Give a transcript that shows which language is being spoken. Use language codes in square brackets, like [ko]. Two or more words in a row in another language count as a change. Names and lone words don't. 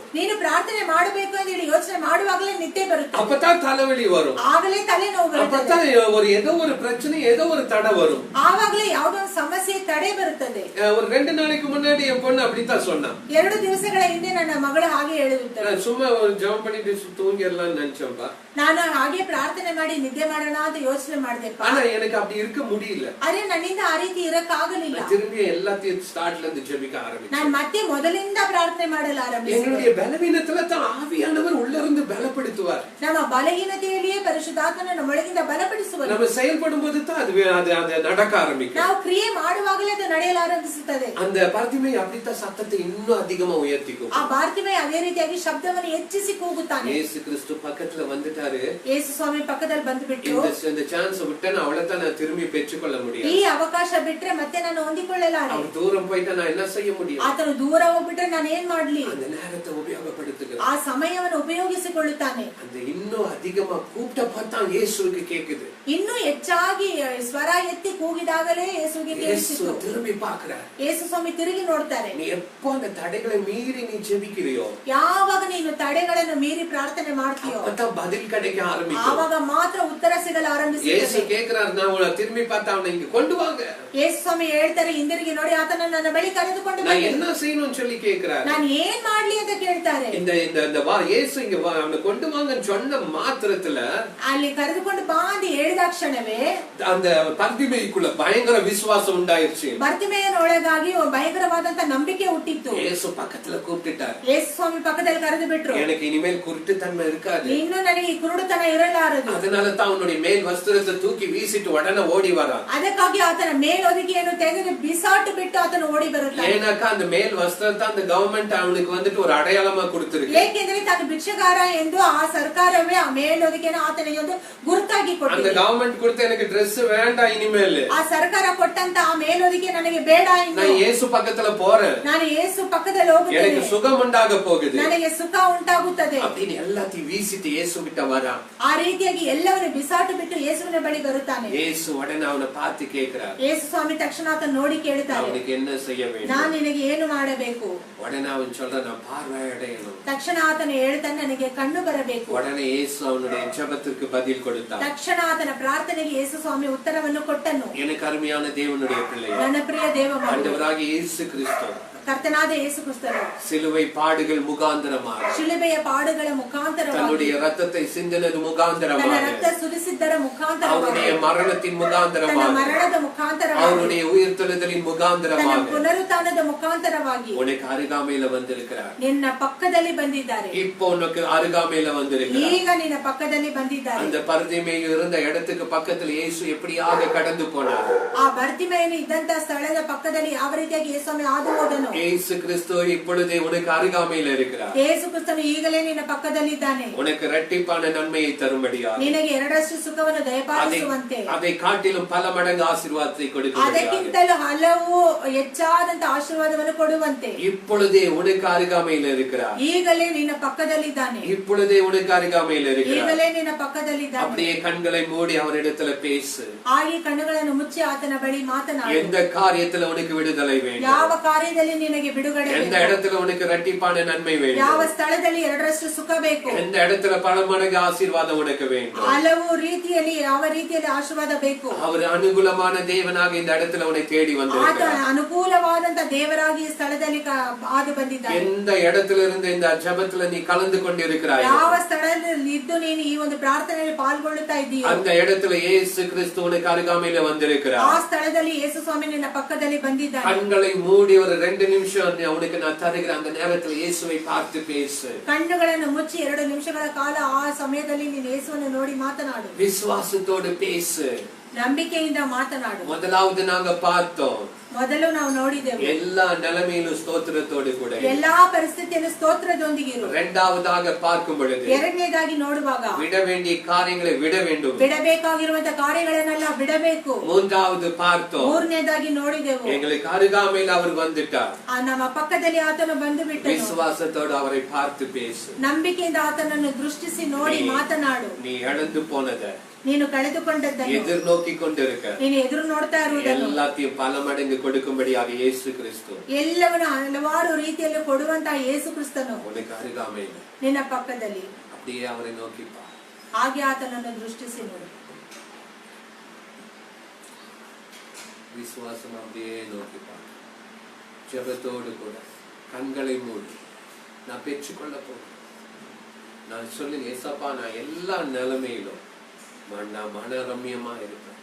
[kn] ನೀನು ಪ್ರಾರ್ಥನೆ ಮಾಡಬೇಕು ಅಂತ ಹೇಳಿ ಯೋಚನೆ ಮಾಡುವಾಗಲೇ ನಿದ್ದೆ ಬರುತ್ತೆ. [ta] அப்பதான் தலைவலி வரும். [kn] ಆಗಲೇ ತಲೆನೋವು ಬರುತ್ತೆ. [ta] அப்பதான் ஏதோ ஒரு பிரச்சனை, ஏதோ ஒரு தடை வரும். [kn] ಆವಾಗಲೇ ಯಾವುದೋ ಒಂದು ಸಮಸ್ಯೆ ತಡೆ ಬರುತ್ತದೆ. [ta] ஒரு 2 நாளைக்கு முன்னாடி என் பொண்ணு அப்படித்தான் சொன்னா. [kn] 2 ದಿವಸಗಳ ಹಿಂದೆ ನನ್ನ ಮಗಳು ಹಾಗೆ ಹೇಳಿರುತ್ತಾಳೆ. [ta] சும்மா ஒரு ஜெபம் பண்ணிட்டு தூங்கிடலாம்னு நினைச்சேன்பா. [kn] ನಾನು ಹಾಗೆ ಪ್ರಾರ್ಥನೆ ಮಾಡಿ ನಿದ್ದೆ ಮಾಡೋಣ ಅಂತ ಯೋಚನೆ ಮಾಡಿದೆಪ್ಪ. [ta] ஆனா எனக்கு அப்படி இருக்க முடியல. [kn] ಅರೆ ನನ್ನಿಂದ ಆ ರೀತಿ ಇರಕ್ಕಾಗಲಿಲ್ಲ. [ta] திரும்பி எல்லாத்தையும் ஸ்டார்ட்ல இருந்து ஜெபிக்க ஆரம்பிச்சேன். [kn] ನಾನು ಮತ್ತೆ ಮೊದಲಿಂದ ಪ್ರಾರ್ಥನೆ ಮಾಡಲು ಆರಂಭಿಸಿದೆ. [ta] எங்களுடைய பலவீனத்துல தான் ஆவியானவர் உள்ள இருந்து பலப்படுத்துவார். [kn] ನಮ್ಮ ಬಲಹೀನತೆಯಲ್ಲಿಯೇ ಪರಿಶುದ್ಧಾತ್ಮನು ನಮ್ಮೊಳಗಿಂದ ಬಲಪಡಿಸುವನು. [ta] நம்ம செயல்படும் போது தான் அது நடக்க ஆரம்பிக்கும். [kn] ನಾವು ಕ್ರಿಯೆ ಮಾಡುವಾಗಲೇ ಅದು ನಡೆಯಲು ಆರಂಭಿಸುತ್ತದೆ. [ta] அந்த பார்த்திமேயு அப்படித்தான் சத்தத்தை இன்னும் அதிகமா உயர்த்திக்கும். [kn] ಆ ಬಾರ್ತಿಮೇಯ ಅದೇ ರೀತಿಯಾಗಿ ಶಬ್ದವನ್ನು ಹೆಚ್ಚಿಸಿ ಕೂಗುತ್ತಾನೆ. [ta] இயேசு கிறிஸ்து பக்கத்துல வந்துட்டாரு. [kn] ಯೇಸು ಸ್ವಾಮಿ ಪಕ್ಕದಲ್ಲಿ ಬಂದುಬಿಟ್ಟು, [ta] இந்த சான்ஸ் விட்டா நான் அவளை நான் திரும்பி பெற்றுக்கொள்ள முடியாது. [kn] ಈ ಅವಕಾಶ ಬಿಟ್ರೆ ಮತ್ತೆ ನಾನು ಹೊಂದಿಕೊಳ್ಳಲಾರೆ. [ta] அவன் தூரம் போயிட்டா நான் என்ன செய்ய முடியும்? [kn] ಆತನು ದೂರ ಹೋಗ್ಬಿಟ್ರೆ ನಾನು ಏನ್ ಮಾಡ್ಲಿ? [ta] அந்த நேரத்தை உபயோகப்படுத்துகிறான். [kn] ಆ ಸಮಯವನ್ನು ಉಪಯೋಗಿಸಿಕೊಳ್ಳುತ್ತಾನೆ. [ta] அந்த இன்னும் அதிகமா கூப்பிட்ட பார்த்தா இயேசுவுக்கு கேக்குது. [kn] ಇನ್ನೂ ಹೆಚ್ಚಾಗಿ ಸ್ವರ ಎತ್ತಿ ಕೂಗಿದಾಗಲೇ ಯೇಸುವಿಗೆ ಕೇಳಿಸಿತು. [ta] திரும்பி பார்க்கறார். [kn] ಯೇಸು ಸ್ವಾಮಿ ತಿರುಗಿ ನೋಡ್ತಾರೆ. [ta] நீ எப்போ அந்த தடைகளை மீறி நீ ஜெபிக்கிறியோ, [kn] ಯಾವಾಗ ನೀನು ತಡೆಗಳನ್ನು ಮೀರಿ ಪ್ರಾರ್ಥನೆ ಮಾಡ್ತೀಯೋ, [ta] அப்பதான் பதில் கிடைக்க ஆரம்பிக்கும். [kn] ಆವಾಗ ಮಾತ್ರ ಉತ್ತರ ಸಿಗಲು ಆರಂಭಿಸುತ್ತದೆ. [ta] இயேசு கேக்குறார், நான் உன்னை திரும்பி பார்த்தா அவனை இங்க கொண்டு வாங்க. [kn] ಯೇಸು ಸ್ವಾಮಿ ಹೇಳ್ತಾರೆ, ಹಿಂದಿರುಗಿ ನೋಡಿ ಆತನನ್ನು ನನ್ನ ಬಳಿ ಕರೆದುಕೊಂಡು [ta] நான் [kn] ಬನ್ನಿ. [ta] என்ன செய்யணும்னு சொல்லி கேக்குறார். [kn] ನಾನು ಏನ್ ಮಾಡ್ಲಿ ಅಂತ ಕೇಳ್ತಾರೆ. [ta] இந்த இயேசு இங்க அவனை கொண்டு வாங்கன்னு சொன்ன மாத்திரத்துல [kn] ಅಲ್ಲಿ ಕರೆದುಕೊಂಡು ಬಾ ಅಂತ ಹೇಳಿದ ಕ್ಷಣವೇ [ta] அந்த பர்திமேயுக்குள்ள பயங்கர விசுவாசம் உண்டாயிருச்சு. [kn] ಬರ್ತಿಮೇಯನೊಳಗಾಗಿ ಭಯಂಕರವಾದಂತ ನಂಬಿಕೆ ಹುಟ್ಟಿತ್ತು. [ta] இயேசு பக்கத்துல கூப்பிட்டுட்டார். [kn] ಯೇಸು ಸ್ವಾಮಿ ಪಕ್ಕದಲ್ಲಿ ಕರೆದು ಬಿಟ್ರು. [ta] எனக்கு இனிமேல் குருட்டுத்தன்மை இருக்காது. [kn] ಇನ್ನು ನನಗೆ ಈ ಕುರುಡುತನ ಇರಲಾರದು. [ta] அதனால தான் அவனுடைய மேல் வஸ்திரத்தை தூக்கி வீசிட்டு உடனே ஓடி வரான். [kn] ಅದಕ್ಕಾಗಿ ಆತನ ಮೇಲೊದಿಗೆಯನ್ನು ತೆಗೆದು ಬಿಸಾಟು ಬಿಟ್ಟು ಆತನು ಓಡಿ ಬರುತ್ತಾನೆ. [ta] ஏனாக்கா அந்த மேல் வஸ்திரத்தை அந்த கவர்மெண்ட் அவனுக்கு வந்துட்டு ஒரு அடையாளமா கொடுத்திருக்கு. [kn] ಏಕೆಂದರೆ ತಾನು ಭಿಕ್ಷಗಾರ ಎಂದು ಆ ಸರ್ಕಾರವೇ ಆ ಮೇಲೊದಿಗೆಯನ್ನು ಆತನಿಗೆ ಒಂದು ಗುರುತಾಗಿ [ta] அந்த [kn] ಕೊಟ್ಟಿದೆ. [ta] கவர்மெண்ட் கொடுத்த எனக்கு Dress வேண்டாம் இனிமேல். [kn] ಆ ಸರ್ಕಾರ ಕೊಟ್ಟಂತ ಆ ಮೇಲೊದಿಗೆ ನನಗೆ ಬೇಡ ಎಂದು [ta] நான் இயேசு பக்கத்துல போறேன். [kn] ನಾನು ಯೇಸು ಪಕ್ಕದಲ್ಲಿ ಹೋಗುತ್ತೇನೆ. [ta] எனக்கு சுகம் உண்டாக போகுது. [kn] ನನಗೆ ಸುಖ ಉಂಟಾಗುತ್ತದೆ. [ta] அப்படின்னு எல்லாத்தையும் வீசிட்டு இயேசு கிட்ட வரான். [kn] ಆ ರೀತಿಯಾಗಿ ಎಲ್ಲವನ್ನು ಬಿಸಾಟು ಬಿಟ್ಟು ಯೇಸುವಿನ ಬಳಿ ಬರುತ್ತಾನೆ. [ta] இயேசு உடனே அவனை பார்த்து கேக்குறார். [kn] ಯೇಸು ಸ್ವಾಮಿ ತಕ್ಷಣ ಆತನ ನೋಡಿ ಕೇಳುತ್ತಾರೆ, [ta] அவனுக்கு என்ன செய்ய வேண்டும்? [kn] ನಾನು ನಿನಗೆ ಏನು ಮಾಡಬೇಕು? [ta] உடனே அவன் சொல்றான், நான் பார்வை அடையணும். [kn] ತಕ್ಷಣ ಆತನು ಹೇಳ್ತಾನೆ, ನನಗೆ ಕಣ್ಣು ಬರಬೇಕು. [ta] உடனே இயேசு அவனுடைய ஜெபத்திற்கு பதில் கொடுத்தார். [kn] ತಕ್ಷಣ ಆತನ ಪ್ರಾರ್ಥನೆಗೆ ಯೇಸು ಸ್ವಾಮಿ ಉತ್ತರವನ್ನು ಕೊಟ್ಟನು. [ta] எனக்கு அருமையான தேவனுடைய பிள்ளை, [kn] ನನ್ನ ಪ್ರಿಯ ದೇವ ಮಗನೇ, [ta] ஆண்டவராகிய இயேசு கிறிஸ்து [kn] ಕರ್ತನಾದ ಯೇಸು ಕ್ರಿಸ್ತನು [ta] சிலுவை பாடுகள் முகாந்தரமாக, [kn] ಶಿಲುಬೆಯ ಪಾಡುಗಳ ಮುಖಾಂತರವಾಗಿ, [ta] தன்னுடைய ரத்தத்தை சிந்தினது [kn] ತನ್ನ [ta] முகாந்தரமாக, [kn] ರಕ್ತ ಸುರಿಸಿದ್ದರ ಮುಖಾಂತರವಾಗಿ, [ta] அவருடைய மரணத்தின் [kn] ತನ್ನ [ta] முகாந்தரமாக, [kn] ಮರಣದ ಮುಖಾಂತರವಾಗಿ, [ta] அவருடைய உயிர்த்தெழுதலின் [kn] ತನ್ನ [ta] முகாந்தரமாக [kn] ಪುನರುತ್ಥಾನದ ಮುಖಾಂತರವಾಗಿ [ta] உனக்கு அருகாமையில வந்திருக்கிறார். [kn] ನಿನ್ನ ಪಕ್ಕದಲ್ಲಿ ಬಂದಿದ್ದಾರೆ. [ta] இப்போ உனக்கு அருகாமையில வந்திருக்கிறார். [kn] ಈಗ ನಿನ್ನ ಪಕ್ಕದಲ್ಲಿ ಬಂದಿದ್ದಾರೆ. [ta] அந்த பர்திமேயு இருந்த இடத்துக்கு பக்கத்துல இயேசு எப்படியாக கடந்து போனார். [kn] ಆ ಬರ್ತಿಮೇಯನು ಇದ್ದಂತ ಸ್ಥಳದ ಪಕ್ಕದಲ್ಲಿ ಯಾವ ರೀತಿಯಾಗಿ ಯೇಸು ಸ್ವಾಮಿ ಹಾದು ಹೋದನು. [ta] இயேசு கிறிஸ்து இப்பொழுதே உனக்கு அருகாமையில் இருக்கிறார். [kn] ಯೇಸು ಕ್ರಿಸ್ತನು ಈಗಲೇ ನಿನ್ನ ಪಕ್ಕದಲ್ಲಿದ್ದಾನೆ. [ta] உனக்கு இரட்டிப்பான நன்மையை தரும்படியாக, [kn] ನಿನಗೆ ಎರಡರಷ್ಟು ಸುಖವನ್ನು ದಯಪಾಲಿಸುವಂತೆ, [ta] அதை காட்டிலும் பல மடங்கு ஆசீர்வாதத்தை கொடுக்கும்படியாக, [kn] ಅದಕ್ಕಿಂತಲೂ ಹಲವು ಹೆಚ್ಚಾದಂತ ಆಶೀರ್ವಾದವನ್ನು ಕೊಡುವಂತೆ [ta] இப்பொழுதே உனக்கு அருகாமையில் இருக்கிறார். [kn] ಈಗಲೇ ನಿನ್ನ ಪಕ್ಕದಲ್ಲಿದ್ದಾನೆ. [ta] இப்பொழுதே உனக்கு அருகாமையில் இருக்கிறார். [kn] ಈಗಲೇ ನಿನ್ನ ಪಕ್ಕದಲ್ಲಿದ್ದಾನೆ. [ta] அப்படியே கண்களை மூடி அவரிடத்துல பேசு. [kn] ಹಾಗೆ ಕಣ್ಣುಗಳನ್ನು ಮುಚ್ಚಿ ಆತನ ಬಳಿ ಮಾತನಾಡು. [ta] எந்த காரியத்துல உனக்கு விடுதலை வேண்டும், [kn] ಯಾವ ಕಾರ್ಯದಲ್ಲಿ ನಿನಗೆ ಬಿಡುಗಡೆ [ta] எந்த [kn] ಬೇಕು, [ta] இடத்துல உனக்கு இரட்டிப்பான நன்மை வேண்டும், [kn] ಯಾವ ಸ್ಥಳದಲ್ಲಿ ಎರಡರಷ್ಟು ಸುಖ ಬೇಕು, [ta] எந்த இடத்துல பல மடங்கு ஆசீர்வாதம் உனக்கு வேண்டும், [kn] ಹಲವು ರೀತಿಯಲ್ಲಿ ಯಾವ ರೀತಿಯಲ್ಲಿ ಆಶೀರ್ವಾದ ಬೇಕು, [ta] அவர் அனுகூலமான தேவனாக இந்த இடத்துல உன்னை தேடி [kn] ಆತ [ta] வந்திருக்கிறார். [kn] ಅನುಕೂಲವಾದಂತ ದೇವರಾಗಿ ಈ ಸ್ಥಳದಲ್ಲಿ ಹಾದು ಬಂದಿದ್ದಾನೆ. [ta] எந்த இடத்துல இருந்து இந்த ஜெபத்துல நீ கலந்து கொண்டிருக்கிறாய், [kn] ಯಾವ ಸ್ಥಳದಲ್ಲಿ ಇದ್ದು ನೀನು ಈ ಒಂದು ಪ್ರಾರ್ಥನೆಯಲ್ಲಿ ಪಾಲ್ಗೊಳ್ಳುತ್ತಾ ಇದ್ದೀಯೋ [ta] அந்த இடத்துல இயேசு கிறிஸ்து உனக்கு அருகாமையில வந்திருக்கிறார். [kn] ಆ ಸ್ಥಳದಲ್ಲಿ ಯೇಸು ಸ್ವಾಮಿ ನಿನ್ನ ಪಕ್ಕದಲ್ಲಿ ಬಂದಿದ್ದಾನೆ. [ta] கண்களை மூடி ஒரு 2 நிமிஷம் உனக்கு நான் தருகிறேன். அந்த நேரத்துல இயேசுவை பார்த்து பேசு. [kn] ಕಣ್ಣುಗಳನ್ನು ಮುಚ್ಚಿ 2 ನಿಮಿಷಗಳ ಕಾಲ ಆ ಸಮಯದಲ್ಲಿ ನೀನು ಯೇಸುವನ್ನು ನೋಡಿ ಮಾತನಾಡು. [ta] விசுவாசத்தோடு பேசு. [kn] ನಂಬಿಕೆಯಿಂದ ಮಾತನಾಡು. [ta] முதலாவது நாங்க பார்த்தோம், [kn] ಮೊದಲು ನಾವು ನೋಡಿದೆವು [ta] எல்லா நிலைமையிலும் ஸ்தோத்திரத்தோடு கூட. [kn] ಎಲ್ಲಾ ಪರಿಸ್ಥಿತಿಯಲ್ಲಿ ಸ್ತೋತ್ರದೊಂದಿಗೆ ಇರು. [ta] இரண்டாவதாக பார்க்கும் பொழுது [kn] ಎರಡನೇದಾಗಿ ನೋಡುವಾಗ [ta] விட வேண்டிய காரியங்களை விட வேண்டும். [kn] ಬಿಡಬೇಕಾಗಿರುವಂತ ಕಾರ್ಯಗಳನ್ನೆಲ್ಲ ಬಿಡಬೇಕು. [ta] மூன்றாவது பார்த்தோம், [kn] ಮೂರನೇದಾಗಿ ನೋಡಿದೆವು [ta] எங்களுக்கு அருகாமையில் அவர் வந்துட்டார். [kn] ನಮ್ಮ ಪಕ್ಕದಲ್ಲಿ ಆತನು ಬಂದು ಬಿಟ್ಟನು. [ta] விசுவாசத்தோடு அவரை பார்த்து பேசு. [kn] ನಂಬಿಕೆಯಿಂದ ಆತನನ್ನು ದೃಷ್ಟಿಸಿ ನೋಡಿ ಮಾತನಾಡು. [ta] நீ இழந்து போனத, [kn] ನೀನು ಕಳೆದುಕೊಂಡದ್ದನ್ನು, [ta] எதிர்நோக்கி கொண்டிருக்க [kn] ನೀನು ಎದುರು ನೋಡ್ತಾ ಇರುವುದನ್ನು [ta] எல்லாத்தையும் பல மடங்கு கொடுக்கும்படியாக இயேசு கிறிஸ்து [kn] ಎಲ್ಲವನ್ನು ಹಲವಾರು ರೀತಿಯಲ್ಲಿ ಕೊಡುವಂತ ಯೇಸು ಕ್ರಿಸ್ತನು [ta] உனக்கு அருகாமையில் [kn] ನಿನ್ನ ಪಕ್ಕದಲ್ಲಿ. [ta] அப்படியே அவரை நோக்கி பார். [kn] ಹಾಗೆ ಆತನನ್ನು ದೃಷ್ಟಿಸಿ ನೋಡು. [ta] விசுவாசம் அப்படியே நோக்கி பார். ஜெபத்தோடு கூட கண்களை மூடி நான் பெற்றுக்கொள்ள போறேன். நான் சொல்லுங்க, ஏசப்பா நான் எல்லா நிலைமையிலும் நான் மனரம்யமா இருப்பேன்.